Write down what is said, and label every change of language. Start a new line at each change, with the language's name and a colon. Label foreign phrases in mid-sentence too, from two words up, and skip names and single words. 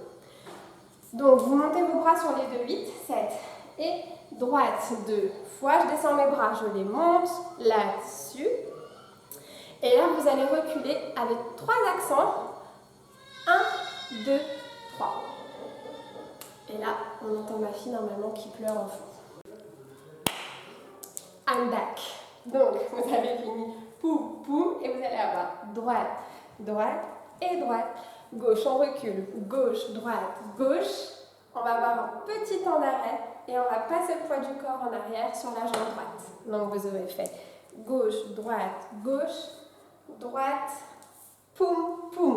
French: Donc vous montez vos bras sur les deux, 8, 7 et droite 2 fois, je descends mes bras, je les monte là-dessus. Et là vous allez reculer avec 3 accents, 1, 2, 3. Et là, on entend ma fille normalement qui pleure en fond.
English: I'm back.
French: Donc, vous avez fini poum, poum, et vous allez avoir droite, droite et droite. Gauche, on recule. Gauche, droite, gauche. On va avoir un petit temps d'arrêt et on va passer le poids du corps en arrière sur la jambe droite. Donc, vous aurez fait gauche, droite, gauche, droite, poum, poum.